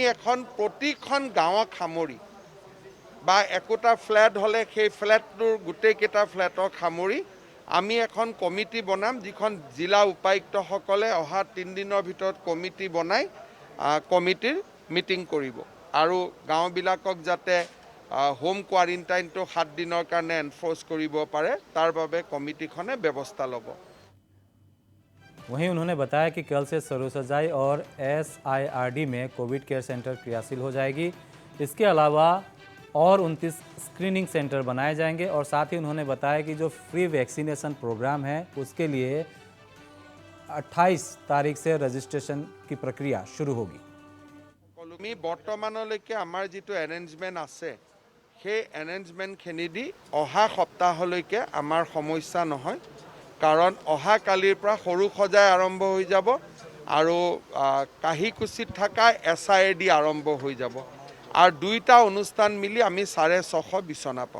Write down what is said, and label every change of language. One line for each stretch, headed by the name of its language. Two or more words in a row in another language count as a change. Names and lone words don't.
Assamese: এখন প্ৰতিখন গাঁৱক সামৰি বা একোটা ফ্লেট হ'লে সেই ফ্লেটটোৰ গোটেইকেইটা ফ্লেটক সামৰি আমি এখন কমিটি বনাম, যিখন জিলা উপায়ুক্তসকলে অহা 3 দিনৰ ভিতৰত কমিটি বনাই কমিটিৰ মিটিং কৰিব, আৰু গাঁওবিলাকক যাতে
English: home quarantine
Assamese: 7 দিনৰ কাৰণে এনফৰ্চ কৰিব পাৰে তাৰ বাবে কমিটিখনে ব্যৱস্থা ল'ব।
Hindi: वहीं उन्होंने बताया कि कल से सरुसजाई और SIRD में
English: covid care center
Hindi: क्रियाशील हो जाएगी। इसके अलावा और 29
English: screening center
Hindi: बनाए जाएंगे, और साथ ही उन्होंने बताया कि जो
English: free vaccination program
Hindi: है उसके लिए 28 तारीख से रजिस्ट्रेशन की प्रक्रिया शुरू होगी।
Assamese: আমি বৰ্তমানলৈকে আমাৰ যিটো এৰেঞ্জমেণ্ট আছে সেই এৰেঞ্জমেণ্টখিনি দি অহা সপ্তাহলৈকে আমাৰ সমস্যা নহয়, কাৰণ অহা কালিৰ পৰা সৰু সজাই আৰম্ভ হৈ যাব আৰু কাহিকুচিত থকা SIRD আৰম্ভ হৈ যাব, আৰু দুইটা অনুষ্ঠান মিলি আমি 650 বিচনা পাম।